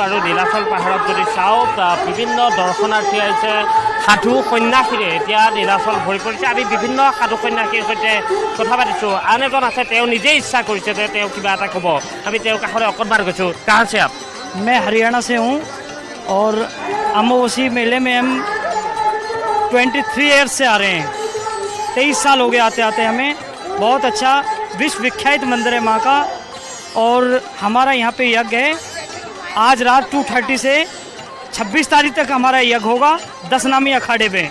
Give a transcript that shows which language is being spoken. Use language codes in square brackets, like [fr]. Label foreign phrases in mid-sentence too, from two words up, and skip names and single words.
[as] আৰু নীলাচল পাহাৰত যদি চাওঁ বিভিন্ন দৰ্শনাৰ্থী আহিছে, সাধু সন্যাসীৰে এতিয়া নীলাচল ভৰি পৰিছে। আমি বিভিন্ন সাধু সন্যাসীৰ সৈতে কথা পাতিছোঁ। আন এজন আছে, তেওঁ নিজেই ইচ্ছা কৰিছে যে তেওঁ কিবা এটা ক'ব। আমি তেওঁৰ কাষলৈ অকণমান গৈছোঁ। [hi] काहार से आप? मैं हरियाणा से हूँ और अम्बुबाची मेले में हम 23 ईयर्स से आ रहे हैं। 23 साल हो गए आते आते हमें। बहुत अच्छा विश्व विख्यात मंदिर है माँ का। और हमारा यहाँ पे यज्ञ है, आज रात 2:30 से 26 तारीख तक हमारा यज्ञ होगा 10 नामी अखाड़े पे।